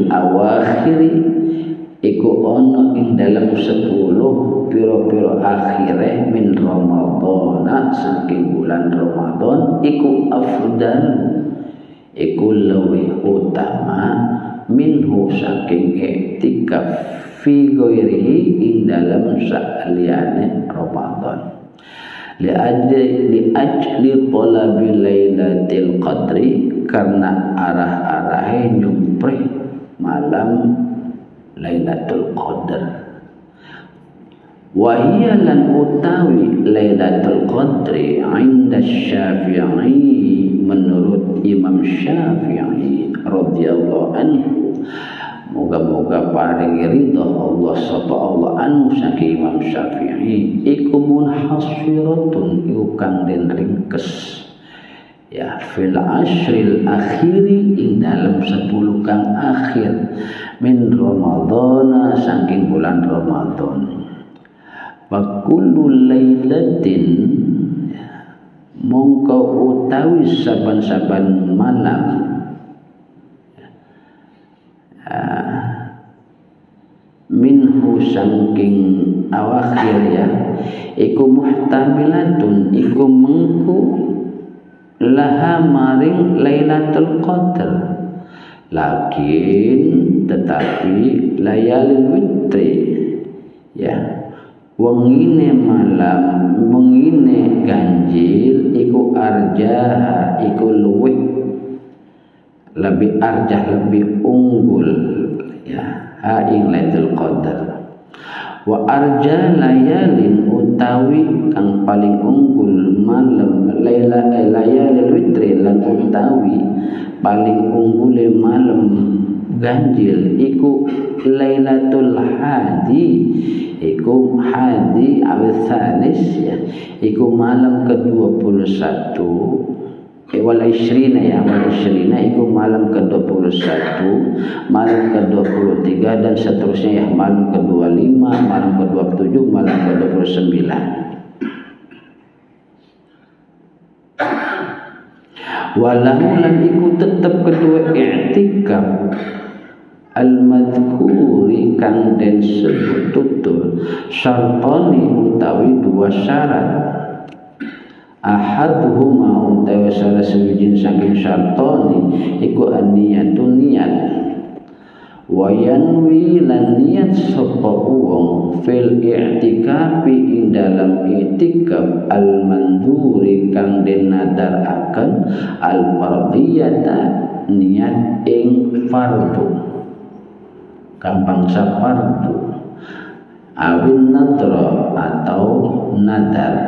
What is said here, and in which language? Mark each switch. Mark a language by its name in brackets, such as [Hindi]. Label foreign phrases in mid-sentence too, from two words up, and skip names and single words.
[Javanese] awakhiri, iku ono ing dalam 10 piro-piro akhire [Arabic] من رمضان, [Javanese] saking bulan Ramadan, iku afdal, iku [Indonesian] lebih utama [Javanese] minhu saking [Arabic] اعتكاف في غيره [Javanese] ing dalam saliyane Ramadan. [Arabic] لأجل طلب ليلة القدر, [Javanese] karena arah-arahe nyumpri malam Lailatul Qadar. [Arabic] وهي [Javanese] lan utawi Lailatul Qadri [Arabic] عند الشافعي, [Indonesian] menurut Imam [Arabic] الشافعي رضي الله عنه, [Javanese] moga-moga paring ridha Allah sapa Allah anu saking Imam Syafi'i, iku munhasiratun, iku kang den ringkes ya [Arabic] في العشر الآخر [Javanese] ing dalam 10 kang akhir [Arabic] من رمضان, [Javanese] saking bulan Ramadan. [Arabic] وكل ليلة, [Javanese] mongko utawi saban-saban malam minhu saking awakhir ya, iku muhtamilatun, iku mengku laha maring Lailatul Qadar, lakin tetapi [Arabic] ليالي الوتر [Javanese] ya, wengine malam wengine ganjil iku arjah, iku luwih lebih arjah, lebih unggul ya ha ing Lailatul Qadar. [Arabic] وأرجى ليال [Javanese] utawi kang paling unggul malam [Arabic] ليالي الوتر, [Javanese] lan utawi paling unggule malam ganjil iku Lailatul Hadi, iku hadi awis salis ya, iku malam ke-21 [Arabic] والعشرين [Javanese] ya, [Arabic] والعشرين [Javanese] iku malam ke-21, malam ke-23 [Indonesian] dan seterusnya [Javanese] ya, malam ke-25, malam ke-27, malam ke-29. Walau lan iku tetep kedua [Arabic] الاعتكاف المذكور [Javanese] kang den sebut tutur syartani utawi dua syarat. Ahaduhuma utawi salah sawijin saking syartani iku an-niyatun niat. [Arabic] وينوي [Javanese] lan niat sapa wong [Arabic] في الاعتكاف [Javanese] ing dalam [Arabic] الاعتكاف المنذور [Javanese] kang den nadaraken al-fardhiyata niat ing fardhu kang bangsa fardu [Arabic] أو نذرا [Javanese] atau nadar.